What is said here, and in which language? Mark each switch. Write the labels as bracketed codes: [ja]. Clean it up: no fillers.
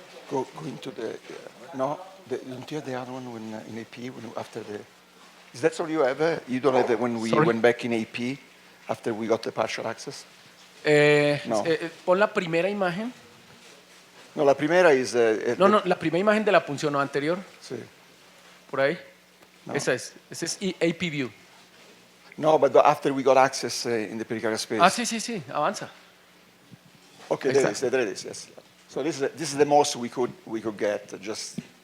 [en] Go into the no. Don't you have the other one when in AP after the? Is that all you have? You don't have it when we went back in AP after we got the partial access. [es] No. Pon la primera imagen. No, la primera es. No, la primera imagen de la punción no anterior. Sí. Por ahí. No. Esa es AP view. [en] No, but after we got access in the pericardial space. [es] Sí, avanza. [en] Okay, there it is, yes. So this is the most we could get, just.